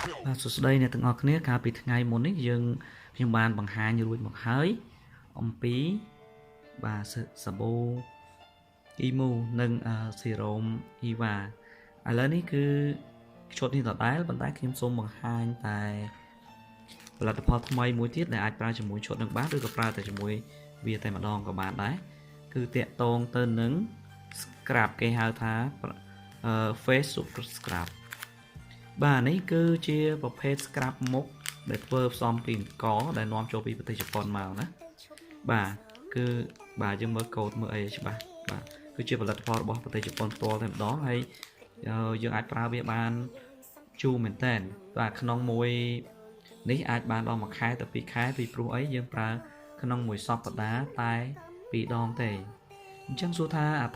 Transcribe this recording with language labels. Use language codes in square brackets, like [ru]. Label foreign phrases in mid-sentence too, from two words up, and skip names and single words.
[km] សួស្តីអ្នកទាំងអស់គ្នាកាលពីថ្ងៃមុននេះខ្ញុំបានបង្ហាញរួចមកហើយអំពីសាប៊ូ Emu និង Serum Eva ឥឡូវនេះគឺឈុតនេះដដែលប៉ុន្តែខ្ញុំសូមបង្ហាញតែផលិតផលថ្មីមួយទៀតដែលអាចប្រើជាមួយឈុតនឹងបានឬក៏ប្រើតែជាមួយវាតែម្ដងក៏បានដែរគឺតាក់ទងទៅនឹង scrub គេហៅថា [en] face super scrub [km] បាទនេះគឺជាប្រភេទ scrub មុខដែលធ្វើផ្សំពីអង្គរដែលនាំចូលពីប្រទេសជប៉ុនមកណាបាទគឺបាទយើងមើលកូដមើលអីច្បាស់បាទគឺជាផលិតផលរបស់ប្រទេសជប៉ុនផ្ទាល់តែម្ដងហើយយើងអាចប្រើវាបានជូរមែនតើបាទក្នុងមួយនេះអាចបានដល់1ខែទៅ2ខែពីព្រោះអីយើងប្រើក្នុងមួយសប្តាហ៍តែ2ដងទេអញ្ចឹងសួរថាអត្ថ